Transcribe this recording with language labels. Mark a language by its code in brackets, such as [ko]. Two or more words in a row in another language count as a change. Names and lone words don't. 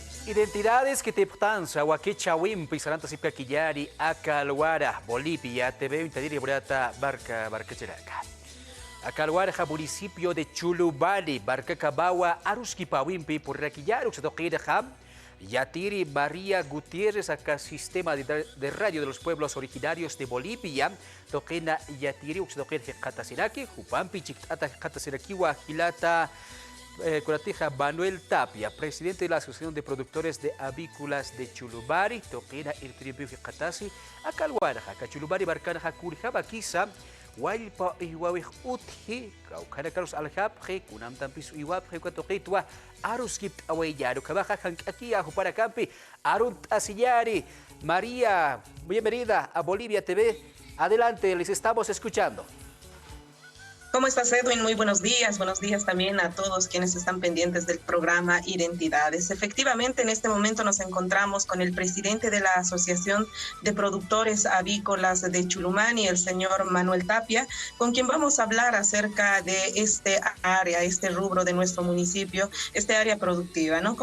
[es] Identidades que te portanza, Huaquecha, Wimpi, Saranta, Sipaquillari, Acalhuara, Bolivia, TV, Intadiri, Burata, Barcacheraca. Acalhuara, municipio de Chulubari, Barcacabawa, Arusquipa, Wimpi, Purraquillar, Uxatoquira, Yatiri, María Gutiérrez, acá sistema de radio de los pueblos originarios de Bolivia, Toquena, Yatiri, Uxatoquira, Catasiraki, Jupampi, Chictata, Catasiraki, Huajilata, Coratija Manuel Tapia, presidente de la Asociación de Productores de Avícolas de Chulubari, Toquena, el Triunfo Catasi, Acalhuara, Cachulubari, Barcanaja, Curjaba, Quisa, Huaypa, Iwawij, Utji, Caucana, Carlos Aljapje, Kunam Tampis, Iwapje, Cuatoquetua, Aruskip, Aweyaru, Cabaja, aquí a Juparacampi, Arunt Asillari, María, bienvenida a Bolivia TV. Adelante, les estamos escuchando. ¿Cómo estás, Edwin? Muy buenos días. Buenos días también a todos quienes están pendientes del programa Identidades. Efectivamente, en este momento nos encontramos con el presidente de la Asociación de Productores Avícolas de Chulumani, el señor Manuel Tapia, con quien vamos a hablar acerca de este área, este rubro de nuestro municipio, este área productiva, ¿no?